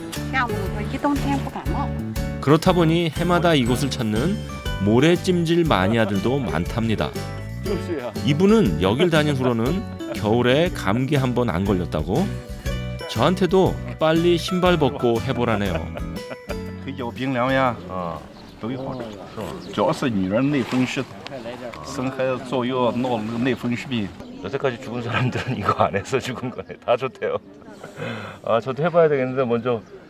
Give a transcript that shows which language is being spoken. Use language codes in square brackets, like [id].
[zh] 这样子一冬天不感冒。 [ko] 그렇다 보니 해마다 이곳을 찾는 모래찜질 마니아들도 많답니다. 이분은 여길 다닌 후로는 겨울에 감기 한 번 안 걸렸다고 저한테도 빨리 신발 벗고 해보라네요. [zh] 有冰凉呀，都有好处，主要是女人内风湿，生孩子坐月闹那个内风湿病。 [ko] 여태까지 죽은 사람들은 이거 안 해서 죽은 거네. 다 좋대요. 저도 해봐야 되겠는데 먼저.